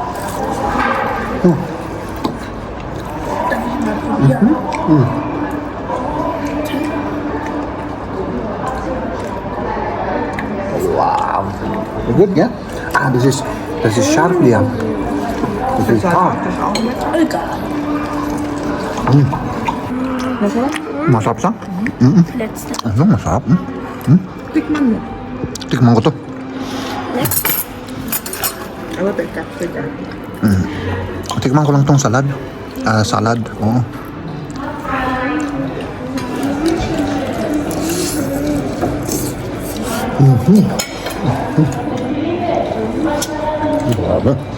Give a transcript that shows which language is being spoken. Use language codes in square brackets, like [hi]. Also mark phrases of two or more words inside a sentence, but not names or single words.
[en] Wow. Good, yeah? [de] Das ist scharf, ja. Das ist hart. Egal. [tl] Masarap? Masarap siya? [de] Letzte. [tl] Ano, masarap. Tikman mo. Tikman ko to. Ano tayo capture dyan? Tikman ko lang tong salad. Salad, oo. Grabe.